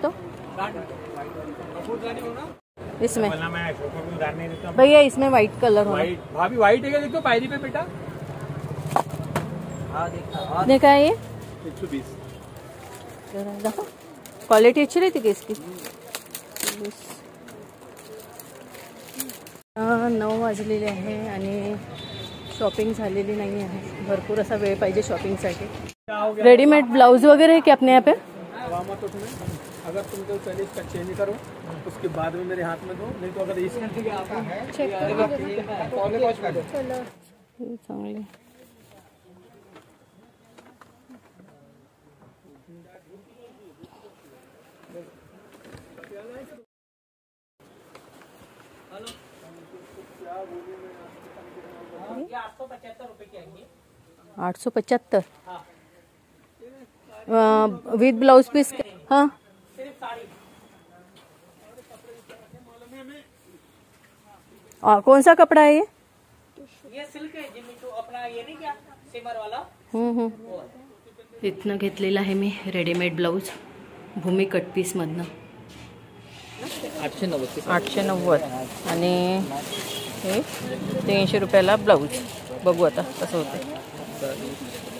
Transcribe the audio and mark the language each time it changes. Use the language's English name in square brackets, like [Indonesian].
[Hindi] तो इसमें भैया, इसमें व्हाइट कलर हो. भाभी व्हाइट है क्या? देखो पायरी पे बेटा. देखा है ये 120. देखो क्वालिटी अच्छी रहती है इसकी. [Marathi] 9 वाजलेले आहे आणि शॉपिंग झालेली नाही आहे. भरपूर असा वेळ पाहिजे शॉपिंगसाठी. [Hindi] रेडीमेड ब्लाउज वगैरह है क्या अपने यहाँ पे? अगर तुमको चाहिए इसका चेंज करो, उसके बाद में मेरे हाथ में दो, नहीं तो अगर इसमें चेक करो. [Marathi] चांगले. [English] ₹875 with blouse piece. [Hindi] हाँ, कौन सा कपड़ा है ये? सिल्क है जिम्मी, तो अपना ये नहीं क्या सिमर वाला. [Marathi] इथनं घेतलेलं आहे मी रेडीमेड ब्लाऊज भूमी कट पीस मधनं. 890 आणि हे 300 रुपयाला ब्लाऊज. बघू आता कसं होतं.